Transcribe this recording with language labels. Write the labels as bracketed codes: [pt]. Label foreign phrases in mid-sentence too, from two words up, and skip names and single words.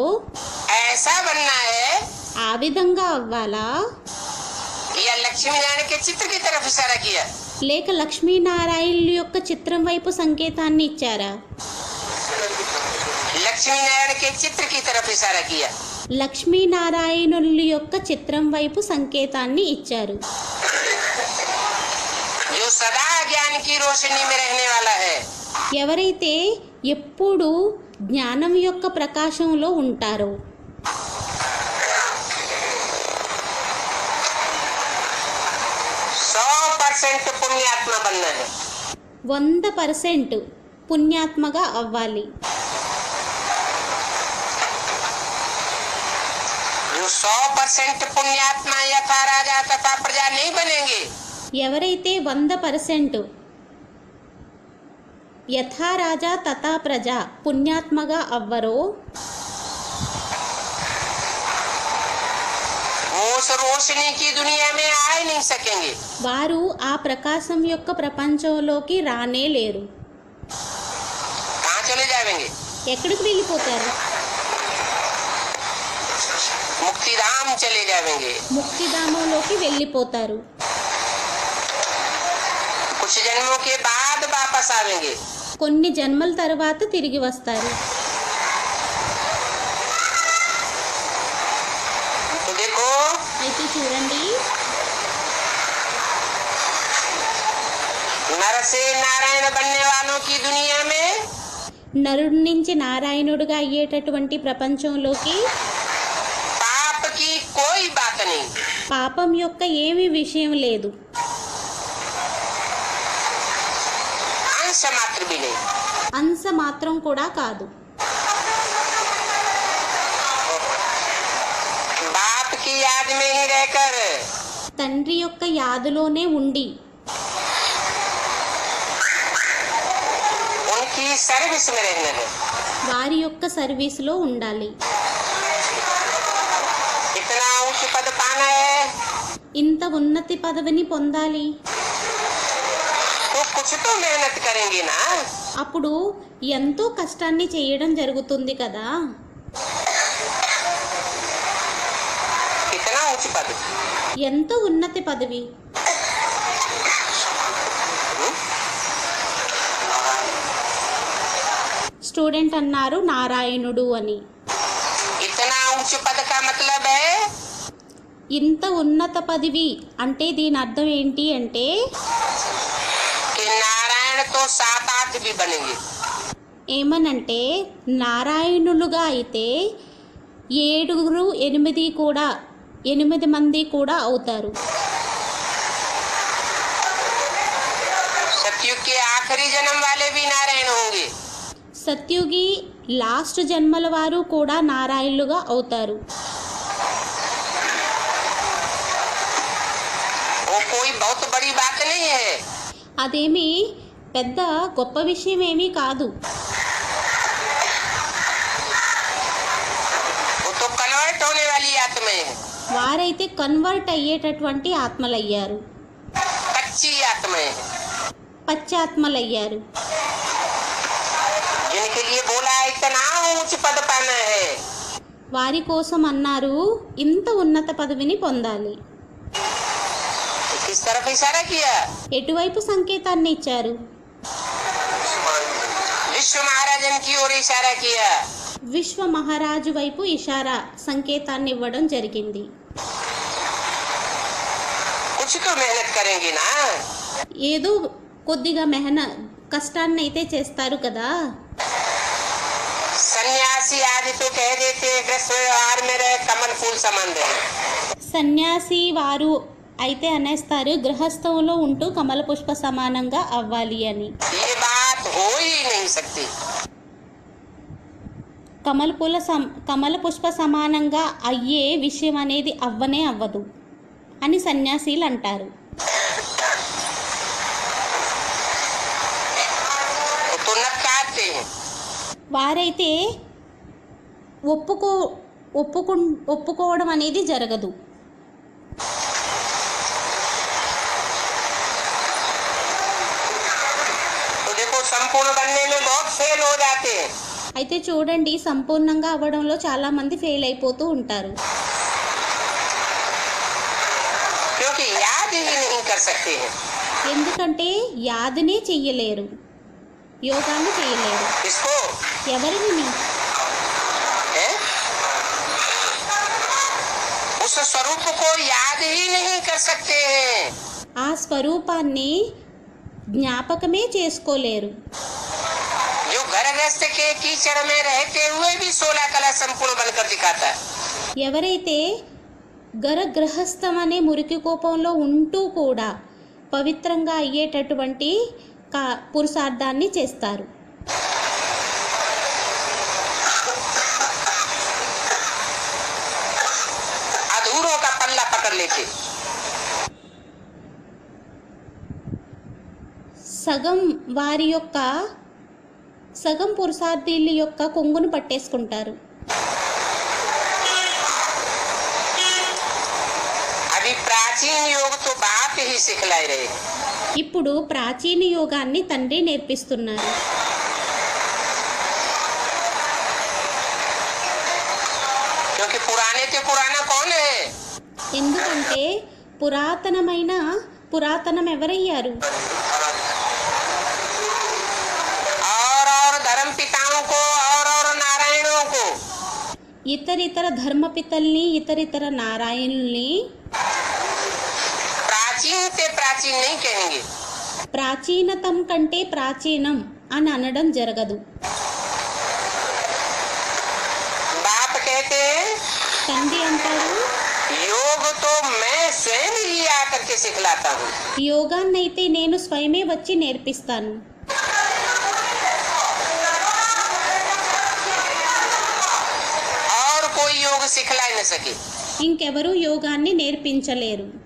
[hi] ऐसा बनना है। [te] ఆ విధంగా అవ్వాలా, [hi] या लक्ष्मी नारायण के चित्र की तरफ इशारा किया? [te] లేక లక్ష్మీనారాయణుల యొక్క చిత్రం వైపు సంకేతాన్ని ఇచ్చారా? [hi] लक्ष्मी नारायण के चित्र की तरफ इशारा किया। [te] లక్ష్మీనారాయణుల యొక్క చిత్రం వైపు సంకేతాన్ని ఇచ్చారు. [hi] जो सदा ज्ञान की रोशनी में रहने वाला है, [te] ఎవరైతే ఎప్పుడు జ్ఞానం యొక్క ప్రకాశంలో ఉంటారో [hi] 100% पुण्यात्मा बनना है। [te] 100% పుణ్యాత్మగా అవ్వాలి. [hi] जो 100% पुण्यात्मा यथा राजा तथा प्रजा नहीं बनेंगे, [te] ఎవరైతే 100% యథా రాజా తథా ప్రజ పుణ్యాత్మగా అవ్వరో [hi] वो उस रोशनी की दुनिया में आ ही नहीं सकेंगे। [te] వారు ఆ ప్రకాశం యొక్క ప్రపంచంలోకి రానే లేరు. [hi] कहाँ चले जाएंगे? [te] ఎక్కడికి వెళ్ళిపోతారు? [hi] मुक्तिधाम चले जाएंगे। [te] ముక్తిధామంలోకి వెళ్ళిపోతారు. [hi] कुछ जन्मों के बाद वापस आवेंगे। [te] కొన్ని జన్మల తర్వాత తిరిగి వస్తారు. [hi] तो देखो, [te] అయితే చూడండి, [hi] नर से नारायण बनने वालों की दुनिया में [te] నరుడి నుంచి నారాయణుడిగా అయ్యేటటువంటి ప్రపంచంలోకి [hi] पाप की कोई बात नहीं। [te] పాపం యొక్క ఏమీ విషయం లేదు, [hi] अंश मात्र भी नहीं। [te] అంశ మాత్రం కూడా కాదు. [hi] बाप की याद में ही रहकर [te] తండ్రి యొక్క యాదులోనే ఉండి [hi] उनकी सर्विस में रहना है। [te] వారి యొక్క సర్వీసులో ఉండాలి. [hi] इतना उच्च पद पाना है [te] ఇంత ఉన్నతి పదవిని పొందాలి. [hi] तो कुछ तो मेहनत करेंगे ना। [te] అప్పుడు ఎంతో కష్టాన్ని చేయడం జరుగుతుంది కదా. [hi] इतना उच्च पद, [te] ఎంత ఉన్నతి పదవి. స్టూడెంట్ అన్నారు నారాయణుడు అని. [hi] इतना उच्च पद का मतलब है [te] ఇంత ఉన్నత పదవి అంటే దీని అర్థం ఏంటి అంటే [hi] कि नारायण तो 7-8 भी बनेंगे। [te] ఏమనంటే నారాయణులుగా అయితే 7 8 మంది కూడా అవుతారు. [hi] सतयुग के आखिरी जन्म वाले भी नारायण होंगे। [te] సత్యుగి లాస్ట్ జన్మల వారు కూడా నారాయణులుగా అవుతారు. [hi] वो कोई बहुत बड़ी बात नहीं है। [te] అదేమి పెద్ద గొప్ప విషయం ఏమీ కాదు. [hi] वो तो कन्वर्ट होने वाली आत्माएं हैं, [te] వారైతే కన్వర్ట్ అయ్యేటటువంటి ఆత్మలయ్యారు, [hi] कच्ची आत्माएं हैं, [te] పశ్చాత్మలయ్యారు. [hi] जिनके लिए बोला इतना ऊंच पद पाना है। [te] వారి కోసం అన్నారు ఇంత ఉన్నత పదవిని పొందాలి. [hi] किस तरफ इशारा किया? [te] ఎటువైపు సంకేతాన్ని ఇచ్చారు? [hi] विश्व महाराजन की ओर इशारा किया। [te] విశ్వ మహారాజు వైపు ఇషారా సంకేతాన్ని ఇవ్వడం జరిగింది. [hi] कुछ तो मेहनत करेंगे ना। [te] ఏదో కొద్దిగా కష్టాన్ని అయితే చేస్తారు కదా. [hi] सन्यासी आज तो कह देते हैं कृष्ण व्यवहार में रहे कमल फूल समान रहे। [te] సన్యాసి వారు అయితే అనేస్తారు గృహస్థంలో ఉంటూ కమల పుష్ప సమానంగా అవ్వాలి అని. [hi] ये बात हो ही नहीं सकती। [te] కమల పుష్ప సమానంగా అయ్యే విషయం అనేది అవ్వనే అవ్వదు అని సన్యాసీలు అంటారు. [hi] तो नकारते हैं। [te] వారైతే ఒప్పుకోవడం అనేది జరగదు. [hi] तो देखो संपूर्ण बनने में बहुत फेल हो जाते हैं। [te] అయితే చూడండి సంపూర్ణంగా అవ్వడంలో చాలా మంది ఫెయిల్ అయిపోతూ ఉంటారు. [hi] क्योंकि याद ही नहीं कर सकते हैं। [te] ఎందుకంటే యాదనే చెయ్యలేరు, యోగాన్ని చేయలేరు. [hi] इसको [te] ఎవరిని? [hi] है? उस स्वरूप को याद ही नहीं कर सकते हैं। [te] ఆ స్వరూపాన్ని జ్ఞాపకమే చేసుకోలేరు. [hi] जो घर गृहस्थ के कीचड़ में रहते हुए भी 16 कला संपूर्ण बनकर दिखाता है। [te] ఎవరైతే గృహస్థం అనే మురికి కోపంలో ఉంటూ కూడా పవిత్రంగా అయ్యేటటువంటి పురుషార్థాన్ని చేస్తారు. [hi] अधूरों का पल्ला पकड़ लेते। [te] సగం పురుషార్థుల యొక్క కొంగును పట్టేసుకుంటారు. [hi] अभी प्राचीन योग तो बाप ही सिखला रहे। [te] ఇప్పుడు ప్రాచీన యోగాన్ని తండ్రి నేర్పిస్తున్నారు. [hi] क्योंकि पुराने थे पुराना कौन है? [te] ఎందుకంటే పురాతనం ఎవరయ్యారు? [hi] और धर्म पिताओं को और नारायणों को। [te] ఇతరితర ధర్మపితల్ని ఇతరితర నారాయణుల్ని [hi] प्राचीन से प्राचीन नहीं कहेंगे। [te] ప్రాచీనతం కంటే ప్రాచీనం అని అనడం జరగదు. [hi] बाप कहते हैं [te] తండ్రి అంటారు [hi] योग तो मैं स्वयं ही आकर के सिखलाता हूँ। [te] యోగాన్నైతే నేను స్వయమే వచ్చి నేర్పిస్తాను. [hi] और कोई योग सिखला ही न सके। [te] ఇంకెవరూ యోగాన్ని నేర్పించలేరు.